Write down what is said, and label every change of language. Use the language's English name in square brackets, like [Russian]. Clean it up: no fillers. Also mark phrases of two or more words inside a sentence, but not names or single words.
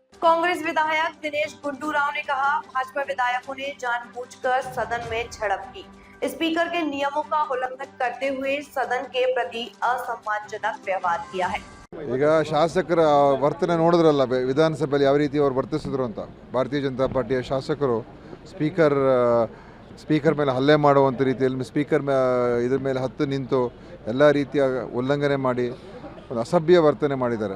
[Hindi] कांग्रेस विधायक दिनेश गुड्डू राव ने कहा, भाजपा विधायकों ने जानबूझकर सदन में झड़प की। स्पीकर के नियमों का उल्लंघन करते हुए सदन के प्रति असम्मानजनक व्यवहार किया है। [Kannada] ಈಗ ಶಾಸಕರ ವರ್ತನೆ ನೋಡಿದ್ರಲ್ಲ ವಿಧಾನಸಭೆಯಲ್ಲಿ ಯಾವ ರೀತಿ ಅವರು ವರ್ತಿಸಿದ್ರು ಅಂತ. ಭಾರತೀಯ ಜನತಾ ಪಾರ್ಟಿಯ ಶಾಸಕರು ಸ್ಪೀಕರ್ ಮೇಲೆ ಹಲ್ಲೆ ಮಾಡುವಂಥ ರೀತಿಯಲ್ಲಿ ಸ್ಪೀಕರ್ ಇದ್ರ ಮೇಲೆ ಹತ್ತು ನಿಂತು ಎಲ್ಲ ರೀತಿಯ ಉಲ್ಲಂಘನೆ ಮಾಡಿ ಒಂದು ಅಸಭ್ಯ ವರ್ತನೆ ಮಾಡಿದ್ದಾರೆ.